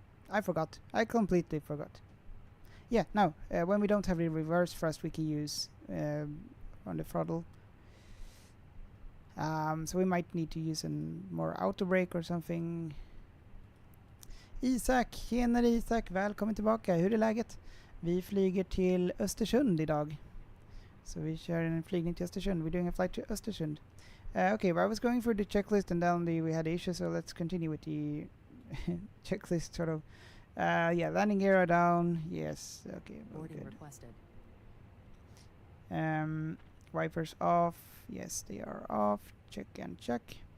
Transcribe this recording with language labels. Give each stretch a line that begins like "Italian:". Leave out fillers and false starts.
English: I forgot. I completely forgot. Yeah, no. When we don't have the reverse thrust, we can use on the throttle. So we might need to use a more auto brake or something.
Swedish: Isak, tjenare Isak, välkommen tillbaka. Hur är läget? Vi flyger till Östersund idag. Så vi kör en flygning till Östersund.
English: We're doing a flight to Östersund. Okay, well, I was going through the checklist and then we had issues, so let's continue with the checklist sort of. Yeah, landing gear are down. Yes, okay. Well, Boarding good. requested. Wipers off. Yes, they are off. Check and check.